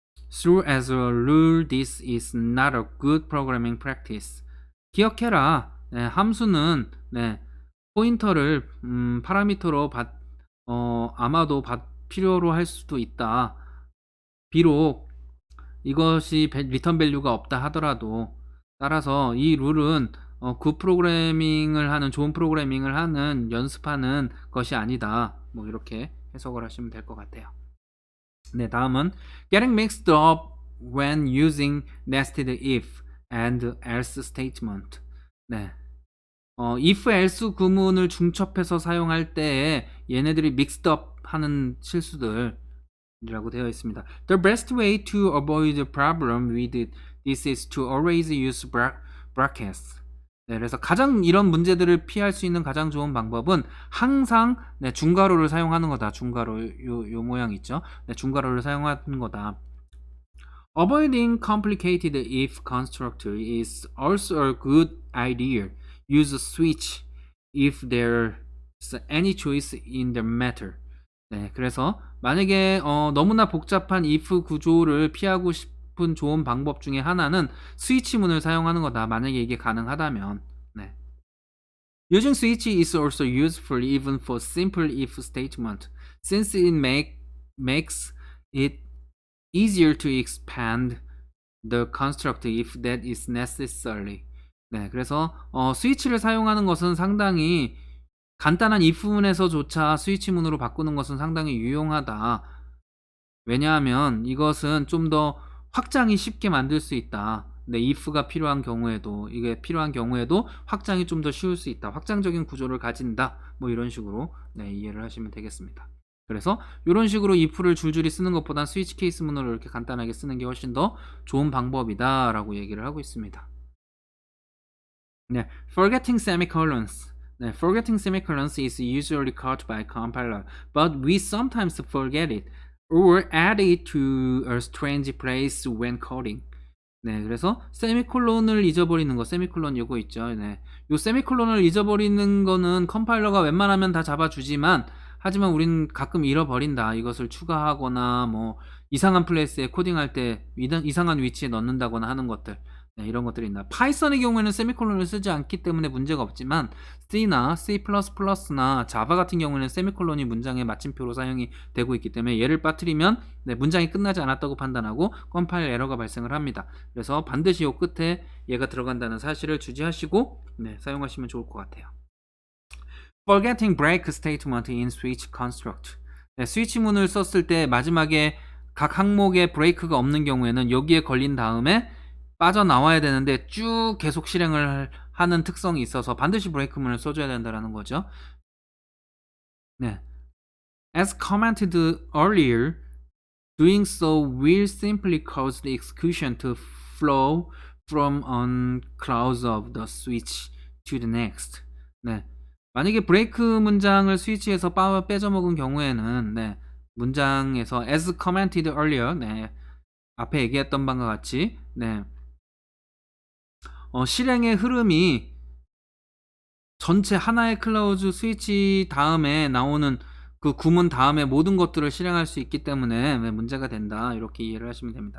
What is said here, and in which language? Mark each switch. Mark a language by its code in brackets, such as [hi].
[en] Through as a rule, this is not a good programming practice. [ko] 기억해라. 네, 함수는 네, 포인터를 파라미터로 아마도 필요로 할 수도 있다. 비록 이것이 리턴 밸류가 없다 하더라도 따라서 이 룰은 굿 프로그래밍을 하는 좋은 프로그래밍을 하는 연습하는 것이 아니다. 뭐 이렇게 해석을 하시면 될 것 같아요. 네, 다음은 [en] getting mixed up when using nested if and else statement. 네. [ko] if else 구문을 중첩해서 사용할 때에 얘네들이 mixed up 하는 실수들이라고 되어 있습니다. [en] The best way to avoid the problem with this is to always use brackets. [ko] 네, 그래서 가장 이런 문제들을 피할 수 있는 가장 좋은 방법은 항상 네, 중괄호를 사용하는 거다. 중괄호 요 모양 있죠? 네, 중괄호를 사용하는 거다. [en] Avoiding complicated if constructor is also a good idea. Use a switch if there's any choice in the matter. [ko] 네, 그래서 만약에 너무나 복잡한 if 구조를 피하고 싶은 좋은 방법 중에 하나는 스위치문을 사용하는 거다. 만약에 이게 가능하다면. 네. [en] Using switch is also useful even for simple if statement, since it makes it easier to expand the construct if that is necessary. [ko] 네, 그래서 스위치를 사용하는 것은 상당히 간단한 if문에서조차 스위치문으로 바꾸는 것은 상당히 유용하다. 왜냐하면 이것은 좀 더 확장이 쉽게 만들 수 있다. 네, if가 필요한 경우에도 이게 필요한 경우에도 확장이 좀 더 쉬울 수 있다. 확장적인 구조를 가진다. 뭐 이런 식으로 네, 이해를 하시면 되겠습니다. 그래서 이런 식으로 if를 줄줄이 쓰는 것보단 스위치 케이스 문으로 이렇게 간단하게 쓰는 게 훨씬 더 좋은 방법이다 라고 얘기를 하고 있습니다. 네, [en] forgetting semicolons. [ko] 네, [en] forgetting semicolons is usually caught by compiler, but we sometimes forget it or add it to a strange place when coding. [ko] 네, 그래서 세미콜론을 잊어버리는 거, 세미콜론 요거 있죠. 네, 요 세미콜론을 잊어버리는 거는 컴파일러가 웬만하면 다 잡아주지만, 하지만 우린 가끔 잃어버린다. 이것을 추가하거나 뭐 이상한 플레이스에 코딩할 때 이상한 위치에 넣는다거나 하는 것들. 네, 이런 것들이 있나. 파이썬의 경우에는 세미콜론을 쓰지 않기 때문에 문제가 없지만 C나 C++나 자바 같은 경우에는 세미콜론이 문장의 마침표로 사용이 되고 있기 때문에 얘를 빠뜨리면 네, 문장이 끝나지 않았다고 판단하고 컴파일 에러가 발생을 합니다. 그래서 반드시 요 끝에 얘가 들어간다는 사실을 주지하시고 네, 사용하시면 좋을 것 같아요. [en] Forgetting break statement in switch construct. [ko] 네, 스위치문을 썼을 때 마지막에 각 항목에 브레이크가 없는 경우에는 여기에 걸린 다음에 빠져나와야 되는데 쭉 계속 실행을 하는 특성이 있어서 반드시 브레이크문을 써줘야 된다는 거죠. 네. [en] As commented earlier, doing so will simply cause the execution to flow from one clause of the switch to the next. 네. [ko] 만약에 브레이크 문장을 스위치에서 빼져먹은 경우에는 네, 문장에서 [en] as commented earlier, [ko] 네, 앞에 얘기했던 바와 같이 네, 실행의 흐름이 전체 하나의 클라우즈 스위치 다음에 나오는 그 구문 다음에 모든 것들을 실행할 수 있기 때문에 문제가 된다. 이렇게 이해를 하시면 됩니다.